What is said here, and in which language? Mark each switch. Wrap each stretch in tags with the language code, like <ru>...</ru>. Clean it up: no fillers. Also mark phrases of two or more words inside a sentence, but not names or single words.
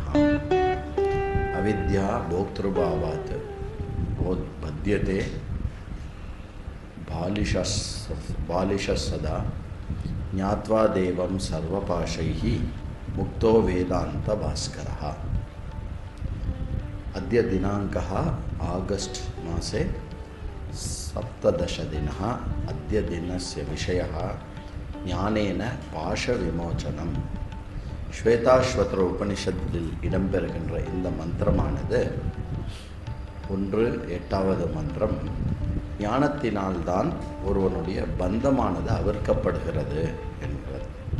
<sa>अविद्या भोक्तृभावात् बध्यते बालिशः सदा ज्ञात्वा देवं सर्वपाशैः मुक्तो वेदांत भास्करः। अद्य दिनाङ्कः आगस्ट् मासे 17 दिनः। अद्य दिनस्य विषयः ज्ञानेन पाश विमोचनम्.</sa> <ta>ஸ்வேதாஸ்வதர உபனிஷத்தில் இடம்பெறுகின்ற இந்த மந்திரமானது 8வது மந்திரம். ஞானத்தினால்தான் ஒருவனுடைய பந்தமானது அவிர்க்கப்படுகிறது என்கிறது.</ta>